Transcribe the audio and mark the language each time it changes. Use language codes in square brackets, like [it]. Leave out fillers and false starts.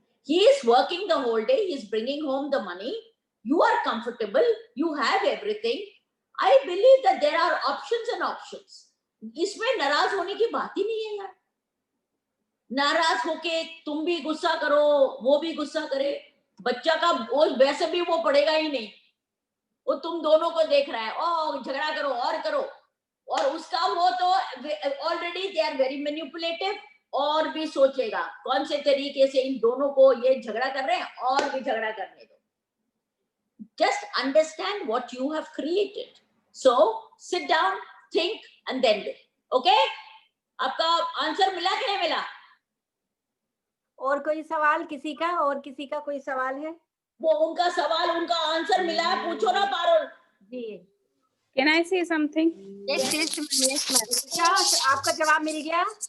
[en] He is working the whole day, he is bringing home the money. You are comfortable, you have everything. I believe that there are options and options. [hi] इसमें नाराज होने की बात ही नहीं है यार. नाराज होके तुम भी गुस्सा करो, वो भी गुस्सा करे. बच्चा का वो वैसे भी वो पढ़ेगा ही नहीं. वो तुम दोनों को देख रहा है, ओ झगड़ा करो और करो. और उसका वो तो already [en] They are very manipulative. [hi] और भी सोचेगा कौन से तरीके से इन दोनों को ये झगड़ा कर रहे हैं, और भी झगड़ा करने दो. [en] Just understand what you have created. So sit down, think, and then do. Okay? [hi] आपका आंसर मिला कि नहीं मिला? और कोई सवाल किसी का? और किसी का कोई सवाल है? वो उनका सवाल, उनका आंसर मिला है, पूछो ना पारुल जी. [en] Can I say something? [hi] Yes, क्या आपका जवाब मिल गया?